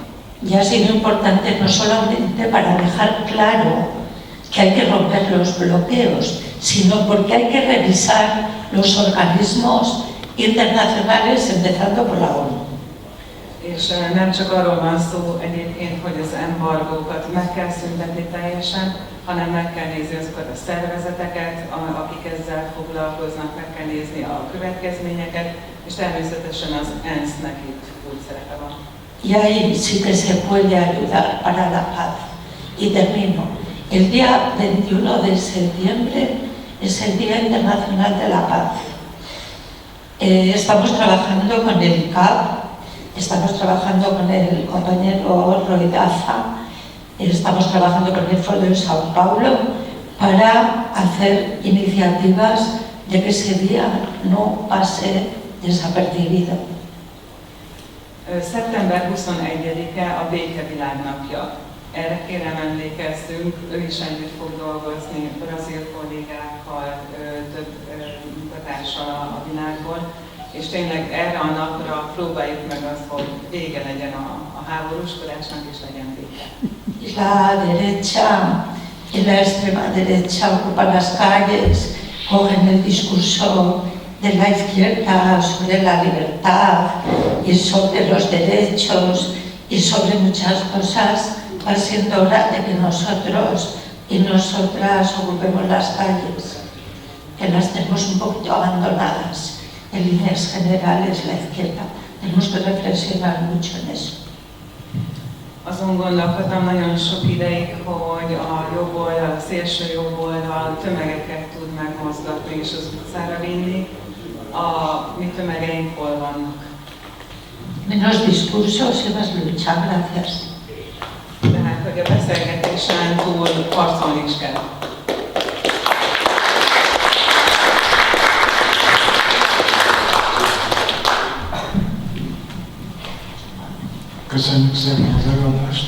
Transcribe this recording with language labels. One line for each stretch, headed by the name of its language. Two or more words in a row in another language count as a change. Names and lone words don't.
Spanish: Y ha sido importante no solamente para dejar claro que hay que romper los bloqueos, sino porque hay que revisar los organismos internacionales, empezando por la ONU.
Hungarian: És nem csak arról van szó egyébként, hogy az embargókat meg kell szüntetni teljesen, hanem meg kell nézni azokat a szervezeteket, akik ezzel foglalkoznak, meg kell nézni a következményeket, és természetesen az ENSZ-nek itt úgy szerepe van.
Spanish: Y ahí sí que se puede ayudar para la paz. Y termino. El día 21 de septiembre es el Día Internacional de la Paz. Estamos trabajando con el ICAP, estamos trabajando con el compañero Roy Daza, estamos trabajando con el Foro de Sao Paulo para hacer iniciativas de que ese día no pase desapercibido.
Hungarian: Szeptember 21-e a Békevilágnapja. Erre kérem emlékezzünk, ő is együtt fog dolgozni brazil kollégákkal, több munkatársal a világból, és tényleg erre a napra próbáljuk meg azt, hogy vége legyen a háborúskodásnak, és legyen béke.
Spanish: La derecha y la extrema derecha ocupan las calles, cogen el discurso de la izquierda sobre la libertad y sobre los derechos y sobre muchas cosas. Va siendo hora de que nosotros y nosotras ocupemos las calles, que las tenemos un poquito abandonadas. En líneas generales, la izquierda. Tenemos que reflexionar mucho en eso.
Hungarian: Azon gondolkodtam nagyon sok ideig, hogy a jobb oldal, a szélső jobb oldal tömegeket tud megmozgatni és az utcára vinni. A mi tömegeink hol vannak?
Spanish: Menos discursos y más lucha. Gracias.
Hungarian: Tehát, hogy a beszélgetésen túl harcolni is kell. Köszönjük szépen az előadást.